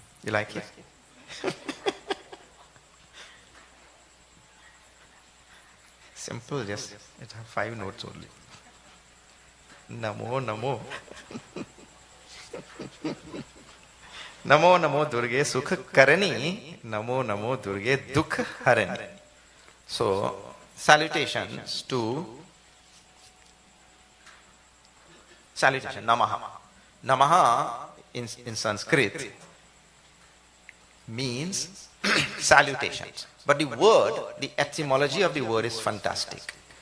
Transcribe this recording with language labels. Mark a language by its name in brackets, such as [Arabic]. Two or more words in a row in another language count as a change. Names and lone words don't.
[English] You like it? Simple, just it has 5 notes only. [Sanskrit] Namo, namo. Namo, namo Durge Sukha Karani. Namo, namo Durge Dukha Harani. [English] So, salutations to salutation, Namaha. Namaha in Sanskrit means salutations. But the word, the etymology of the word is fantastic.